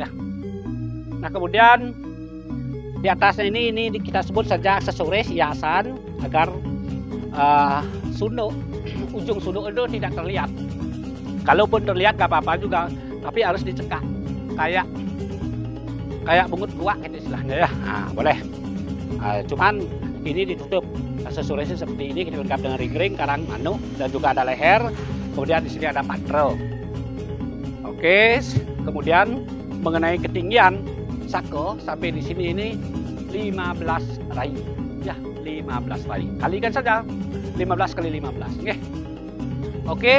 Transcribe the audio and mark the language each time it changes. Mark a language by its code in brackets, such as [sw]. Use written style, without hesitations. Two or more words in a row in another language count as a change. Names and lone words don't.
[id] Nah, kemudian di atasnya ini kita sebut saja aksesoris hiasan agar sunduk, ujung sunduk itu tidak terlihat. Kalaupun terlihat gak apa-apa juga, tapi harus dicekak kayak [ban] bungut kuak [id] gitu istilahnya ya. Nah, boleh. Cuman ini ditutup aksesorisnya seperti ini, kita lengkap dengan ring-ring, karang manuk, dan juga ada leher. Kemudian di sini ada patrol. Oke, kemudian mengenai ketinggian sako sampai di sini ini 15 rai. Ya, 15 rai. Kalikan saja 15 kali 15. Oke.